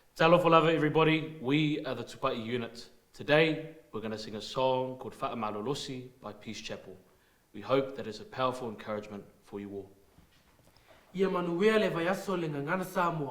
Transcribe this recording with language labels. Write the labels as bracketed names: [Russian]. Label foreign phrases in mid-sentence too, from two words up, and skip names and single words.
[Samoan] Talofa lava [English] everybody, we are the Tupa'i unit. Today, we're going to sing a song called Whaamalolosi by Peace Chapel. We hope that it's a powerful encouragement for you all. [Samoan] Ia manuea le Vaiaso le ngangana Samoa.